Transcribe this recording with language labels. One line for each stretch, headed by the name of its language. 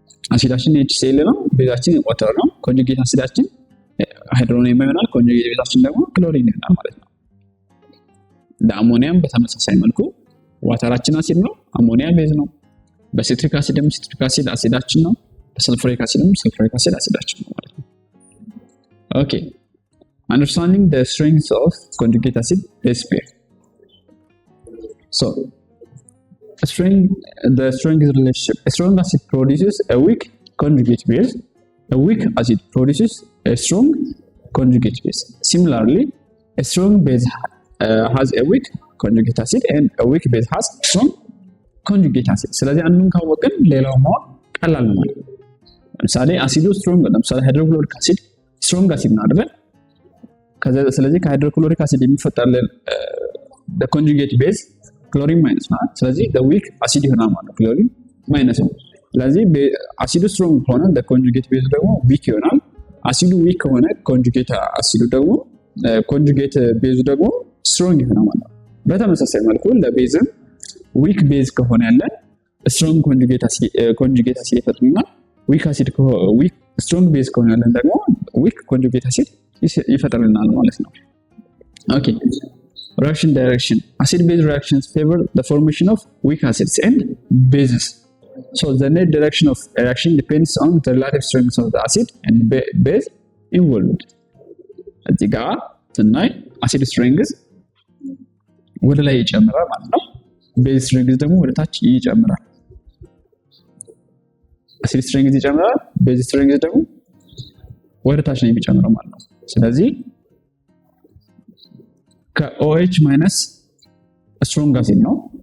Amharic: አሲዳችን HCl ነው፣ ቤዛችን ዋተር ነው። ኮንጁጌት አሲዳችን ሃይድሮኒየም ይሆናል፣ ኮንጁጌት ቤዛችን ደግሞ ክሎሪን ይሆናል ማለት ነው። ለአሞኒያም በተመሳሳይ መልኩ ዋተራችን አሲድ ነው፣ አሞኒያ ቤዝ ነው። በሲትሪክ አሲድም ሲትሪክ አሲድ አሲዳችን ነው፣ በሰልፈሪክ አሲድም ሰልፈሪክ አሲድ አሲዳችን ነው ማለት ነው። ኦኬ
English: understanding the strengths of conjugate acid base pair. So the strength relationship. A strong acid produces a weak conjugate base. A weak acid produces a strong conjugate base. Similarly, a strong base has a weak conjugate acid and a weak base has strong conjugate acid.
Amharic: ስለዚህ አንዱን ካወቅን ሌላው ማወቅ ቀላል ነው ማለት ነው። ለምሳሌ አሲዱ ስትሮንግ ነው። ለምሳሌ ሃይድሮክሎሪክ አሲድ ስትሮንግ አሲድ ነው አይደል? ስለዚህ ከሃይድሮክሎሪክ አሲድ የሚፈጠርልን
English: the conjugate base
Amharic: ክሎሪን ማይነስ ነው። ስለዚህ
English: the weak acid
Amharic: ይሆናል ማለት ነው። ክሎሪን ማይነስ ነው። ስለዚህ አሲዱ ስትሮንግ ከሆነ ኮንጁጌት ቤዙ ደግሞ ዊክ ይሆናል። አሲዱ ዊክ ከሆነ ኮንጁጌት አሲዱ ደግሞ ኮንጁጌት ቤዙ ደግሞ ስትሮንግ ይሆናል ማለት ነው። በተመሳሳይ መልኩ ለቤዝም ዊክ ቤዝ ከሆነ ያለን ስትሮንግ ኮንጁጌት አሲድ ይፈጥርና ዊክ ስትሮንግ ቤዝ ከሆነ ያለን ደግሞ ዊክ ኮንጁጌት አሲድ ይፈጥርልናል ማለት ነው። ኦኬ
English: reaction direction. Acid base reactions favor the formation of weak acids and bases. So the net direction of reaction depends on the relative strength of the acid and base involved.
Amharic: እዚህ ጋር ስናይ አሲድ ስትሬንግዝ ወደ ላይ ይጨምራል ማለት ነው። ቤዝ ስትሬንግዝ ደግሞ ወደ ታች ይጨምራል። አሲድ ስትሬንግዝ ይጨምራል፣ ቤዝ ስትሬንግዝ ደግሞ ወደ ታች ነው የሚጨምረው ማለት ነው። ስለዚህ ከOH ማይነስ ስትሮንግ አሲድ ነው